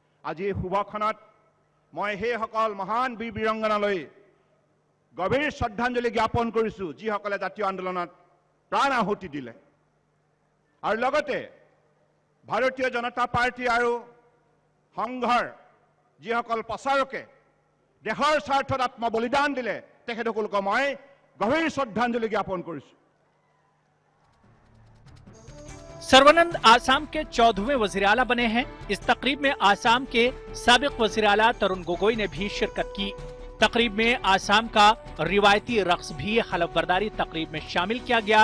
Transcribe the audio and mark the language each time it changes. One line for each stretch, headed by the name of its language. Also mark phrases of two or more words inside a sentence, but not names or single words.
Assamese: আজি এই শুভক্ষণত মই সেইসকল মহান বীৰ বীৰংগনালৈ গভীৰ শ্ৰদ্ধাঞ্জলি জ্ঞাপন কৰিছোঁ যিসকলে জাতীয় আন্দোলনত প্ৰাণ আহুতি দিলে আৰু লগতে ভাৰতীয় জনতা পাৰ্টি আৰু সংঘৰ যিসকল প্ৰচাৰকে দেশৰ স্বাৰ্থত আত্মবলিদান দিলে তেখেতসকলক মই গভীৰ শ্ৰদ্ধাঞ্জলি জ্ঞাপন কৰিছোঁ।
Urdu: سربانند آسام کے 14ویں وزیر اعلیٰ بنے ہیں. اس تقریب میں آسام کے سابق وزیر اعلیٰ ترون گوگوئی نے بھی شرکت کی. تقریب میں آسام کا روایتی رقص بھی حلف برداری تقریب میں شامل کیا گیا.